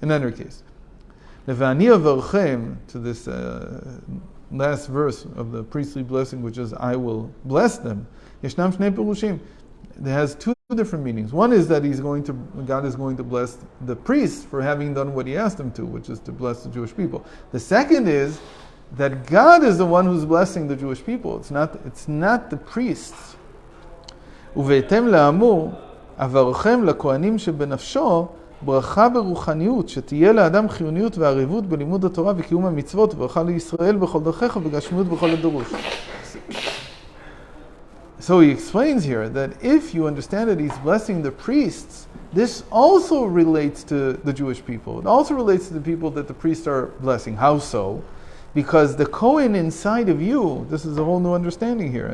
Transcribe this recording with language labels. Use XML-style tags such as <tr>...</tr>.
<en>In any case, to this last verse of the priestly blessing, which is, I will bless them,</en> <he>Yeshnam Shnei Perushim.</he> <en>It has two different meanings. One is that God is going to bless the priests for having done what he asked him to, which is to bless the Jewish people. The second is that God is the one who's blessing the Jewish people. It's not the priests.</en> <he>ובהתאם לאמור, אברכם לכהנים שבנפשו ברכה ברוחניות, שתהיה לאדם חיוניות וערבות בלימוד התורה וקיום המצוות, וברכה לישראל בכל דרכיך ובגשמיות בכל הדרוש.</he> <en>So he explains here that if you understand that he's blessing the priests, this also relates to the Jewish people. It also relates to the people that the priests are blessing. How so? Because the Kohen inside of you, this is a whole new understanding here.</en>